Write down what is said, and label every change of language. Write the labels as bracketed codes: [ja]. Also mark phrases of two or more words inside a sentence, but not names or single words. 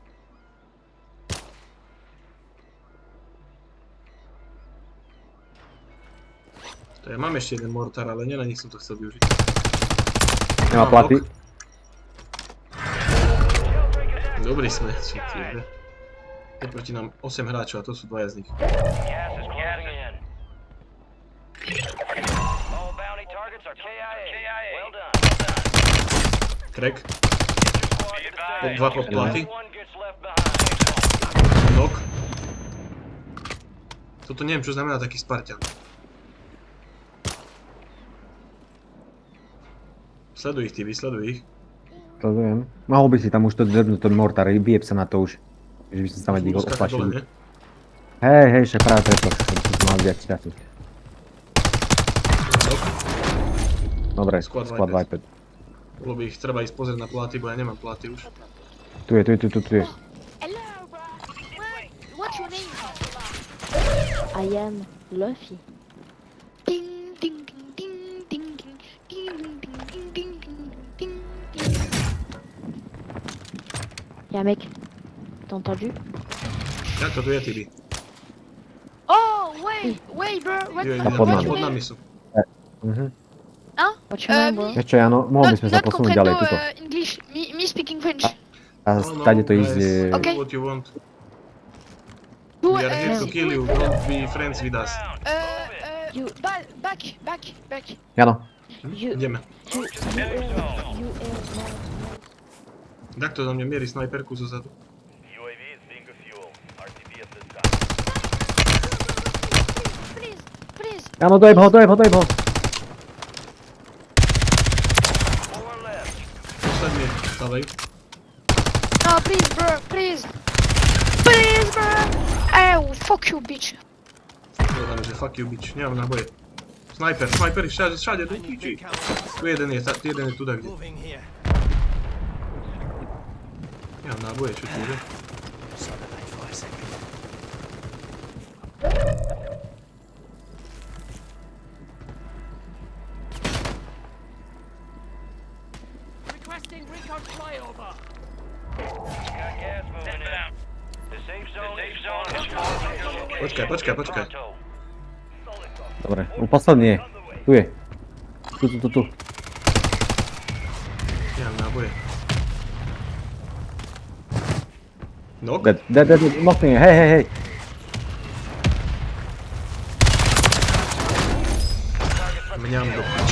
[sk] To ja mám ešte jeden mortar, ale nie na nich som to chcel využiť. Nemá platy. Dobrý sme, čo tiebe. Je proti nám 8 hráčov a to sú dvaja z nich. [en] Gas is closing in. All bounty targets are KIA. Well done. Crack. Squad [sk] Dva pod platy. [en] one gets left behind. [sk] Nok. Toto neviem, čo znamená taký Spartan. Sleduj ich, vysleduj ich. Sledujem. Mohol by si tam už to drbnúť, ten mortar, vyjeb sa na to už. Že by si sa tam aj Muskáka dole, oplačil. ne? Hej, však práve preto som mal viac času. Nok. Dobre, [en] Squad squad Vipers. Viper. [sk] Bolo by ich treba ísť pozrieť na platy, bo ja nemám platy už. Tu je. [en] Hello, bro. What's your name? I am Luffy. Ding ding ding ding ding ding ding ding ding ding ding ding. [fr] Y'a un mec. T'as entendu? [sk] Jak to tu je, Tibi? [en] Oh, wait, bro. [sk] Pod nami sú. [en] Hein? What's your name, bro? [sk] Ešte áno, mohli by sme sa posunúť ďalej tuto. [en] English. Me speaking French. [sk] A stade to ísť... [en] guys, Okay. what you want? Who, We are here to kill you, don't be friends with us. you back. [sk] Áno. [en] You [sk] Ideme. [en] you [sk] Tak to do mňa mierí snajperku zozadu. [en] UAV is being refueled. RTB at this time. please. [sk] Áno, dojeb ho. [en] Four left. [sk] Posledný, stavej. [en] No, please, bro. Oh, fuck you, bitch. [sk] Povedal, že [en] fuck you bitch, [sk] nemám náboje. Sniper, všade, do piči. Tu jeden je tu kde. Nemám náboje, čo tu je? [en] Got gas moving in. The safe zone is falling. [sk] Počkaj. Dobre, posledný je. Tu je. Tu. Nemám náboje. Nok? Dead, mocný je, hej. Mňam do piči.